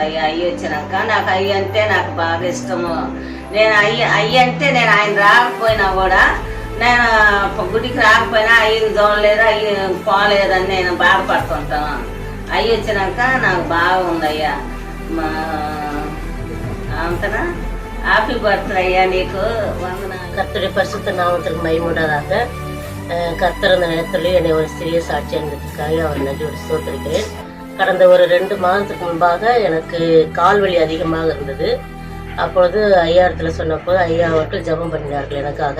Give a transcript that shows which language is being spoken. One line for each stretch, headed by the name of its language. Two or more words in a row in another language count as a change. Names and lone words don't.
Telugu: అయ్యి వచ్చినాక నాకు అయ్యి అంటే నాకు బాగా ఇష్టము. నేను అయ్యి అంటే నేను ఆయన రాకపోయినా కూడా, నేను గుడికి రాకపోయినా అయ్యని చూడలేదు, అయ్యి పోలేదని నేను బాధపడుతుంటాను. అయ్యి వచ్చినాక నాకు బాగుంది అయ్యా. అంతనా
English: happy birthday
Telugu: అయ్యా, నీకు
Tamil: கர்த்தருடைய பரிசுத்த நாமத்திற்கு மகிமுண்டாதாக. கர்த்தர் அந்த நேரத்தில் என்னை ஒரு சிறிய சாட்சி அனுப்பதற்காக அவர் நன்றியோடு ஸ்தோத்திரிக்கிறேன். கடந்த ஒரு 2 மாதத்துக்கு முன்பாக எனக்கு கால்வலி அதிகமாக இருந்தது. அப்பொழுது ஐயாயிரத்தில் சொன்னபோது ஐயா அவர்கள் ஜெபம் பண்ணினார்கள் எனக்காக.